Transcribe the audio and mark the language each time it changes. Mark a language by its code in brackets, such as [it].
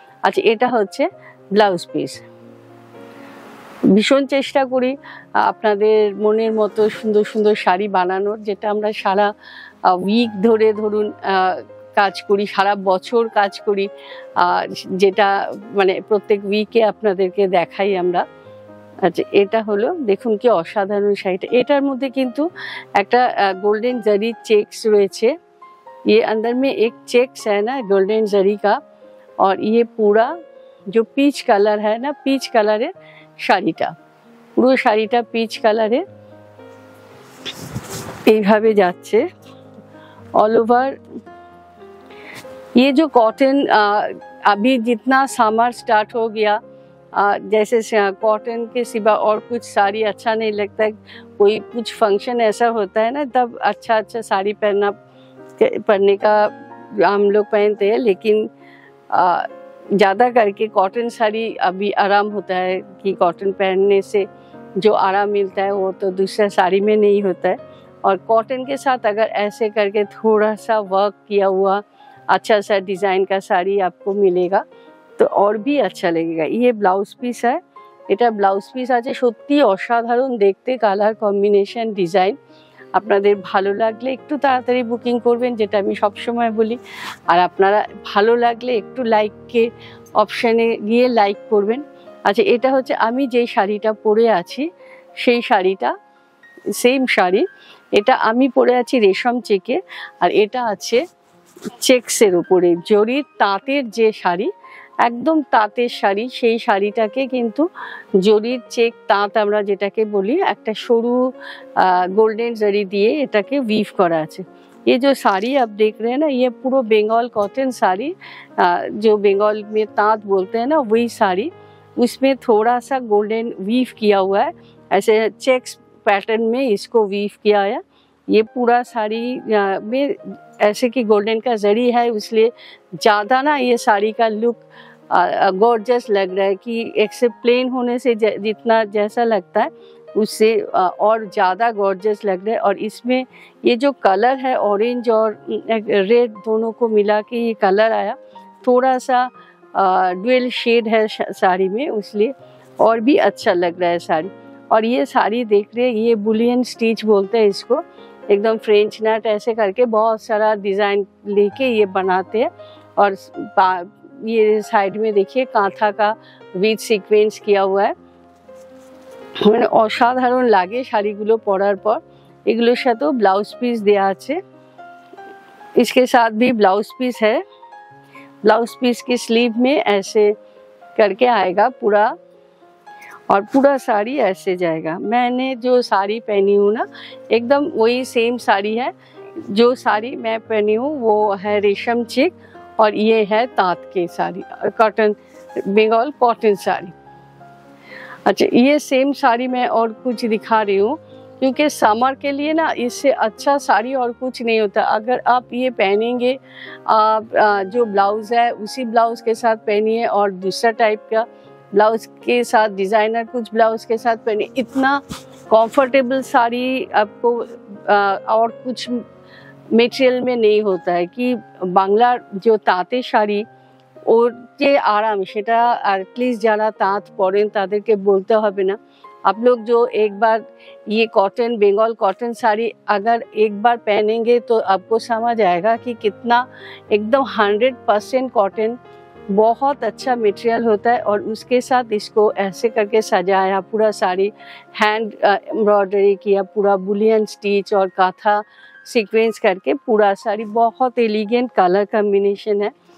[bn] আচ্ছা, এটা হচ্ছে ব্লাউজ পিস। ভীষণ চেষ্টা করি আপনাদের মনের মতো সুন্দর সুন্দর শাড়ি বানানোর, যেটা আমরা সারা উইক ধরে ধরুন কাজ করি, সারা বছর কাজ করি, যেটা মানে প্রত্যেক উইকে আপনাদেরকে দেখাই আমরা। আচ্ছা, এটা হলো দেখুন কি অসাধারণ শাড়িটা। এটার মধ্যে কিন্তু একটা गोल्डन जरी चेक्स রয়েছে। [hi] ये अंदर में एक चेक्स है ना गोल्डन जरी का, और ये पूरा जो पीच कलर है ना, पीच कलर [bn] শাড়িটা, পুরো শাড়িটা পিচ কালারের এইভাবে যাচ্ছে [hi] ऑल ओवर। ये जो कॉटन अभी जितना समर स्टार्ट हो गया, जैसे कॉटन के सिवा और कुछ साड़ी अच्छा नहीं लगता है। कोई कुछ फंक्शन ऐसा होता है ना, तब अच्छा अच्छा साड़ी पहनने का हम लोग पहनते हैं, लेकिन ज़्यादा करके कॉटन साड़ी अभी आराम होता है कि कॉटन पहनने से जो आराम मिलता है वो तो दूसरा साड़ी में नहीं होता है। और कॉटन के साथ अगर ऐसे करके थोड़ा सा वर्क किया हुआ अच्छा सा डिज़ाइन का साड़ी आपको मिलेगा तो और भी अच्छा लगेगा। ये ब्लाउज पीस है, [bn] এটা ব্লাউজ পিস আছে, সত্যি অসাধারণ দেখতে, কালার কম্বিনেশন, ডিজাইন। আপনাদের ভালো লাগলে একটু তাড়াতাড়ি বুকিং করবেন, যেটা আমি সবসময় বলি। আর আপনারা ভালো লাগলে একটু লাইকে অপশানে গিয়ে লাইক করবেন। আচ্ছা, এটা হচ্ছে আমি যেই শাড়িটা পরে আছি সেই শাড়িটা, সেম শাড়ি। এটা আমি পরে আছি রেশম চেকে, আর এটা আছে চেক্সের উপরে জরির তাঁতের যে শাড়ি, একদম তাঁতের শাড়ি, সেই শাড়িটাকে কিন্তু জরির চেক তাঁত আমরা যেটাকে বলি, একটা সরু गोल्डन जरी दिए এটাকে वीव करा আছে। [hi] ये जो साड़ी आप देख रहे हैं ना, ये पूरा बंगाल कॉटन साड़ी, जो बंगाल में ताँत बोलते हैं ना, वही साड़ी। उसमें थोड़ा सा गोल्डन वीव किया हुआ है, ऐसे चेक्स पैटर्न में इसको वीव किया है। ये पूरा साड़ी में ऐसे कि गोल्डन का जरी है, इसलिए ज़्यादा ना ये साड़ी का लुक गॉर्जियस लग रहा है कि एक से प्लेन होने से जितना जैसा लगता है उससे और ज़्यादा गॉर्जियस लग रहा है। और इसमें ये जो कलर है ऑरेंज और रेड दोनों को मिला के ये कलर आया, थोड़ा सा ड्यूल शेड है साड़ी में, इसलिए और भी अच्छा लग रहा है साड़ी। और ये साड़ी देख रहे हैं, ये बुलियन स्टिच बोलते हैं इसको, एकदम फ्रेंच नट ऐसे करके बहुत सारा डिज़ाइन लेके ये बनाते हैं। और ये साइड में देखिए कांथा का विथ সিকোয়েন্স किया हुआ है, [bn] মানে অসাধারণ লাগে শাড়িগুলো পরার পর। এগুলোর সাথেও ব্লাউজ পিস দেয়া আছে, [hi] इसके साथ भी ब्लाउज पीस है। ब्लाउज पीस की स्लीव में ऐसे करके आएगा पूरा, और पूरा साड़ी ऐसे जाएगा। मैंने जो साड़ी पहनी हूँ ना, एकदम वही सेम साड़ी है। जो साड़ी मैं पहनी हूँ वो है रेशम चिक, और ये है ताँत की साड़ी, कॉटन, बंगाल कॉटन साड़ी। अच्छा, ये सेम साड़ी मैं और कुछ दिखा रही हूँ, क्योंकि समर के लिए ना इससे अच्छा साड़ी और कुछ नहीं होता। अगर आप ये पहनेंगे, आप जो ब्लाउज़ है उसी ब्लाउज़ के साथ पहनिए, और दूसरा टाइप का ब्लाउज़ के साथ डिज़ाइनर कुछ ब्लाउज़ के साथ पहनिए, इतना कंफर्टेबल साड़ी आपको और कुछ মেটেরিয়াল में नहीं होता है। [bn] कि বাংলার जो তাঁতের শাড়ি, ওর যে আরাম সেটা এটলিস্ট যারা তাঁত পরেন তাদেরকে বলতে হবে না। [hi] आप लोग जो एक बार ये कॉटन, बंगाल कॉटन साड़ी अगर एक बार पहनेंगे तो आपको समझ आएगा कि कितना एकदम 100% कॉटन, बहुत अच्छा मटेरियल होता है। और उसके साथ इसको ऐसे करके सजाया, पूरा साड़ी हैंड एम्ब्रॉयडरी किया, पूरा बुलियन स्टिच और काथा सीक्वेंस करके पूरा साड़ी, बहुत एलिगेंट कलर कॉम्बिनेशन है।